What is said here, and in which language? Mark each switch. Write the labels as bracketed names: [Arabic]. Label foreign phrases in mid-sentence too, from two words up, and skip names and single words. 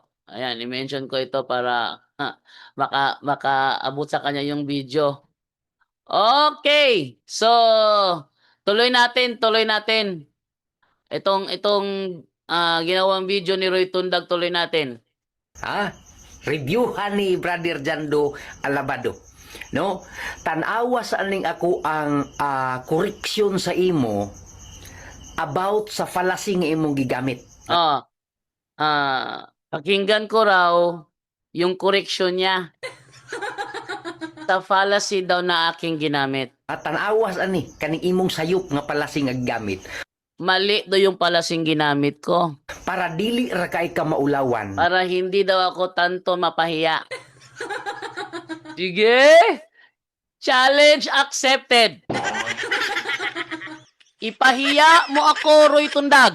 [Filipino] Ayan, i-mention ko ito para makaabot sa kanya yung video. Okay. So, tuloy natin. Itong ginawang video ni Roy Tundag, tuloy natin. Reviewhan ni Brother Jando Alabado. No? [Cebuano] Tanawa sa aning ako ang koreksyon sa imo about sa fallacy nga imong gigamit. [Filipino] Pakinggan ko raw yung correction niya. Sa fallacy daw na aking ginamit. [Cebuano] At tanawa sa ani kaning imong sayop nga fallacy nga gamit. [Filipino] Mali daw yung palasing ginamit ko. [Cebuano] Para dili ra kay ka maulawan. [Filipino] Para hindi daw ako tanto mapahiya. [English] Sige! Challenge accepted! [Filipino] Ipahiya mo ako, Roy Tundag.